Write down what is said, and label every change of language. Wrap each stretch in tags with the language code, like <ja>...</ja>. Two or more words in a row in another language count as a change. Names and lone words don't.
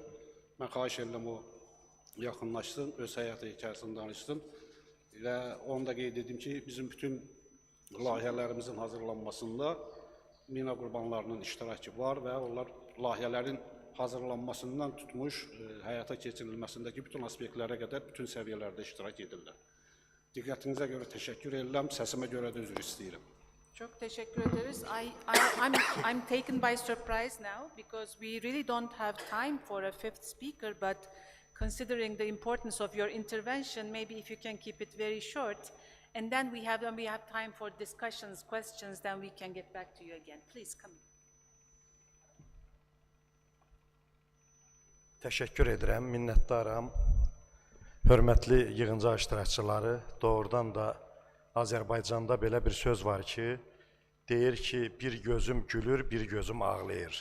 <az>Mən xahiş edirəm o yaxınlaşsın, öz həyatı hekayəsini danışsın və onu da qeyd edim ki, bizim bütün layihələrimizin hazırlanmasında mina qurbanlarının iştirakı var və onlar layihələrin hazırlanmasından tutmuş, həyata keçirilməsindəki bütün aspektlərə qədər bütün səviyyələrdə iştirak edirlər. Diqqətinizə görə təşəkkür edirəm, səsimə görə də üzr istəyirəm.</az> <tr>Çok teşekkür ederiz.</tr> <en>I'm taken by surprise now because we really don't have time for a fifth speaker, but considering the importance of your intervention, maybe if you can keep it very short, and then we have time for discussions, questions, then we can get back to you again. Please come.</en> <az>Təşəkkür edirəm, minnətdaram. Hörmətli yığıncaq iştirakçıları, doğrudan da Azərbaycanda belə bir söz var ki, deyir ki, bir gözüm gülür, bir gözüm ağlayır.</az>